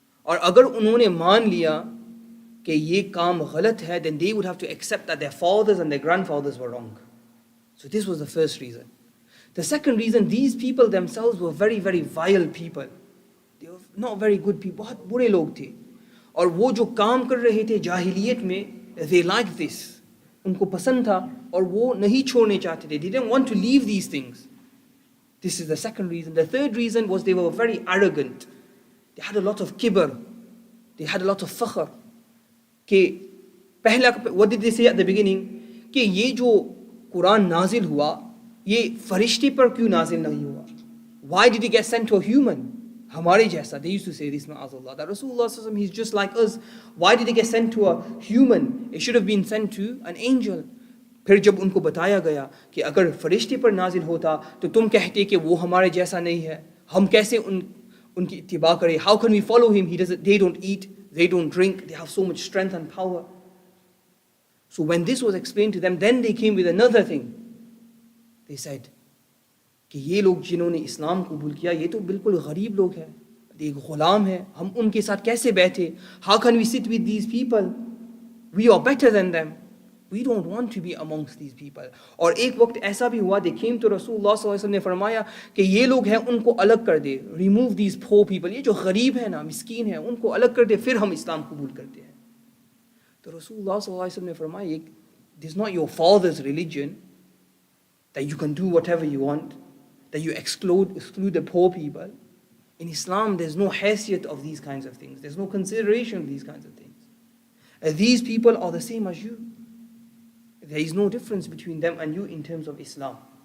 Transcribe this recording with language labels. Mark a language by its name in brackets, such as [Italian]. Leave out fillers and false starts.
[Hindi] और अगर उन्होंने मान लिया कि ये काम गलत है, [English] then they would have to accept that their fathers and their grandfathers were wrong. So this was the first reason. The second reason, these people themselves were very, very vile people. They were not very good people. [Hindi] बहुत बुरे लोग थे. और वो जो काम कर रहे थे जाहिलियत में, [English] they liked this. [Hindi] उनको पसंद था और वो नहीं छोड़ने चाहते थे. [English] They didn't want to leave these things. This is the second reason. The third reason was they were very arrogant. They had a lot of kibr. They had a lot of fakhr. [Hindi] कि पहला, [English] what did they say at the beginning? [Hindi] कि ये जो कुरान नाजिल हुआ, ये फरिश्ते पर क्यों नाजिल नहीं हुआ? [English] Why did it get sent to a human? [Hindi] Hamare jaisa. [English] They used to say this, ma'azallah, that Rasulullah sallallahu alaihi wasallam, he's just like us. Why did he get sent to a human? It should have been sent to an angel. [Hindi] फिर जब उनको बताया गया कि अगर फरिश्ते पर नाजिल होता तो तुम कहते कि वो हमारे जैसा नहीं है, हम कैसे उनकी इत्तिबा करें? [English] How can we follow him? They don't eat, they don't drink, they have so much strength and power. So when this was explained to them, then they came with another thing. They said [Hindi] कि ये लोग जिन्होंने इस्लाम कबूल किया ये तो बिल्कुल गरीब लोग हैं, एक गुलाम है, हम उनके साथ कैसे बैठे? [English] How can we sit with these people? We are better than them. We don't want to be amongst these people. [Hindi] और एक वक्त ऐसा भी हुआ, [English] they came to Rasulullah sallallahu alaihi wasallam [Hindi] ने फरमाया कि ये लोग हैं उनको अलग कर दे, [English] remove these poor people, [Hindi] ये जो गरीब है ना, मिस्कीन है, उनको अलग कर दे, फिर हम इस्लाम कबूल करते हैं. [English] तो Rasulullah sallallahu alaihi wasallam [Hindi] ने फरमाया, [English] this is not your father's religion that you can do whatever you want, that you exclude the poor people. In Islam, there's no haysiyat of these kinds of things. There's no consideration of these kinds of things. These people are the same as you. There is no difference between them and you in terms of Islam.